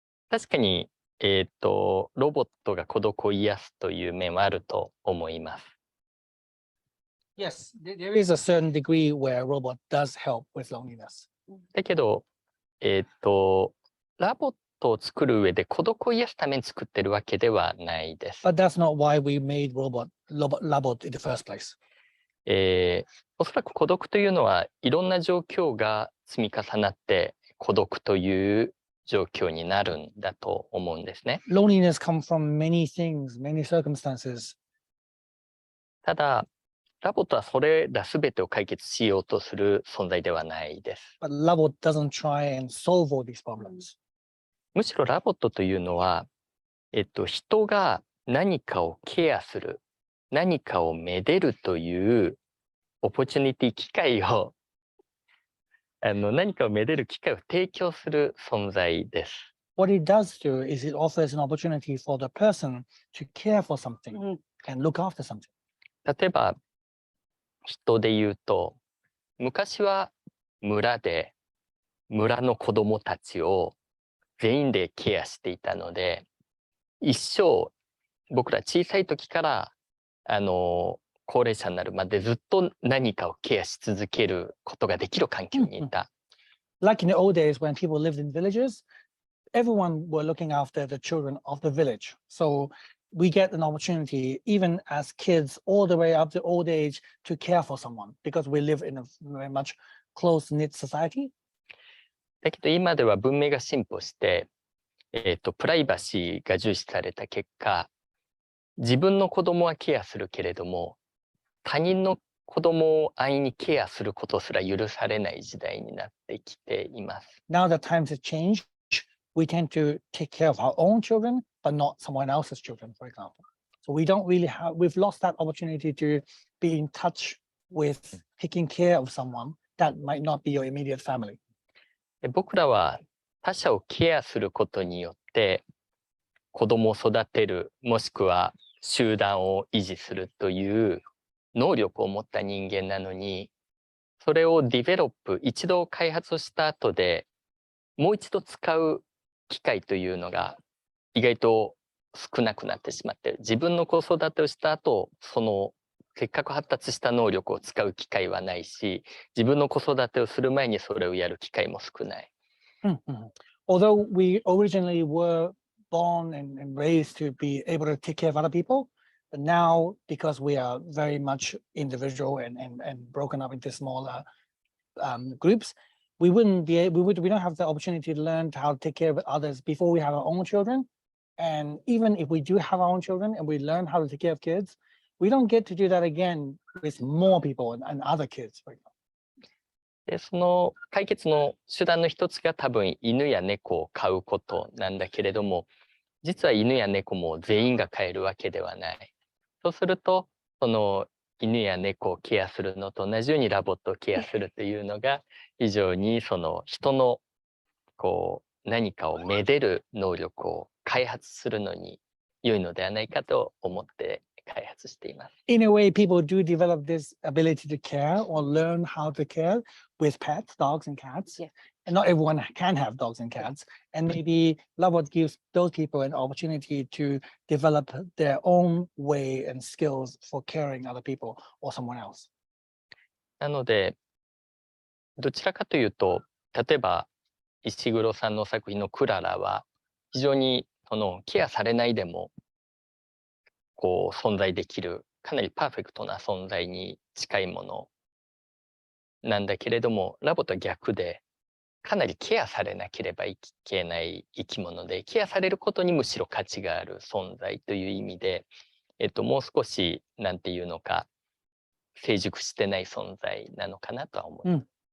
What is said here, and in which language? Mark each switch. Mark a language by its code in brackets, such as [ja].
[ja] 確かに、ロボットが孤独を癒すという面はあると思います。 [en] Yes, there is a certain degree where a robot does help with loneliness. [ja] だけど、ラボットを作る上で孤独を癒すために作ってるわけではないです。 [en] But that's not why we made LOVOT in the first place. [ja] おそらく孤独というのはいろんな状況が積み重なって孤独という状況になるんだと思うんですね。 [en] Loneliness comes from many things, many circumstances. [ja] ただ、ラボットはそれら全てを解決しようとする存在ではないです。 [en] But LOVOT doesn't try and solve all these problems. [ja] むしろラボットというのは、人が何かをケアする、何かをめでるというオポチュニティ機会を何かをめでる機会を提供する存在です。 [en] What it does do is it offers an opportunity for the person to care for something and look after something. [ja] 例えば人で言うと、昔は村で村の子どもたちを全員でケアしていたので、一生僕ら小さい時から高齢者になるまでずっと何かをケアし続けることができる環境にいた。 [en] Like in the old days when people lived in villages, everyone were looking after the children of the village. So we get an opportunity, even as kids, all the way up to old age, to care for someone because we live in a very much close-knit society. [ja] だけど今では文明が進歩して、プライバシーが重視された結果、自分の子供はケアするけれども、他人の子供を安易にケアすることすら許されない時代になってきています。 [en] Now that times have changed, we tend to take care of our own children, but not someone else's children, for example. So we don't really have, we've lost that opportunity to be in touch with taking care of someone that might not be your immediate family. [ja] 僕らは他者をケアすることによって子供を育てる、もしくは集団を維持するという能力を持った人間なのに、それをディベロップ、一度開発をした後でもう一度使う機会というのが意外と少なくなってしまっている。自分の子育てをした後、そのせっかく発達した能力を使う機会はないし、自分の子育てをする前にそれをやる機会も少ない。 [en] Although we originally were born and raised to be able to take care of other people, but now because we are very much individual and broken up into smaller groups, we don't have the opportunity to learn how to take care of others before we have our own children. And even if we do have our own children and we learn how to take care of kids, we don't get to do that again with more people and other kids, for example. [ja] で、その解決の手段の一つが多分犬や猫を飼うことなんだけれども、実は犬や猫も全員が飼えるわけではない。そうすると、その犬や猫をケアするのと同じようにラボットをケアするというのが非常にその人のこう何かをめでる能力を開発するのに良いのではないかと思って開発しています。 [en] In a way, people do develop this ability to care or learn how to care with pets, dogs and cats. Yeah. And not everyone can have dogs and cats. And maybe LOVOT gives those people an opportunity to develop their own way and skills for caring other people or someone else. [ja] なので、どちらかというと、例えば石黒さんの作品のクララは非常にそのケアされないでもこう存在できるかなりパーフェクトな存在に近いものなんだけれども、ラボと逆でかなりケアされなければいけない生き物で、ケアされることにむしろ価値がある存在という意味で、もう少しなんていうのか成熟してない存在なのかなとは思います。